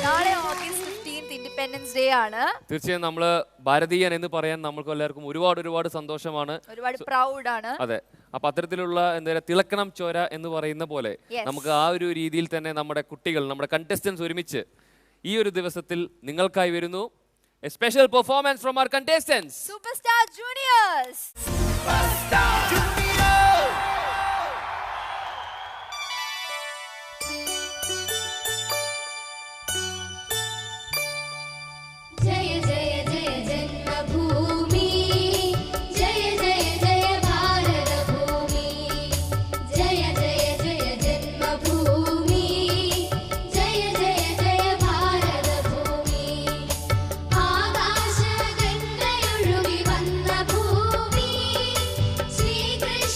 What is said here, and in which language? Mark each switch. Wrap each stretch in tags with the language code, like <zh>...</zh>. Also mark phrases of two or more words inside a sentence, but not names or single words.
<ml>നാളെ</ml> <en>August 15th Independence Day</en> <ml>ആണ്. തീർച്ചയായും നമ്മൾ ഭാരതീയൻ എന്ന് പറയാൻ നമുക്ക് എല്ലാവർക്കും ഒരുപാട് സന്തോഷമാണ്, ഒരുപാട് പ്രൗഡ് ആണ്. അതെ. അപ്പൊ അത്തരത്തിലുള്ള എന്താ തിളക്കണം ചോര എന്ന് പറയുന്ന പോലെ നമുക്ക് ആ ഒരു രീതിയിൽ തന്നെ നമ്മുടെ കുട്ടികൾ, നമ്മുടെ കണ്ടസ്റ്റൻസ് ഒരുമിച്ച് ഈ ഒരു ദിവസത്തിൽ നിങ്ങൾക്കായി വരുന്നു.</ml> <en>A special performance from our contestants. Superstar Juniors. Superstar Juniors.</en> <hi>जय जय जय जन्मभूमि, जय जय जय भारत भूमि, जय जय जय जन्मभूमि, जय जय जय भारत भूमि.</hi> <ml>ആകാശഗംഗയൊഴുകി വന്ന ഭൂമി ശ്രീകൃഷ്ണ</ml>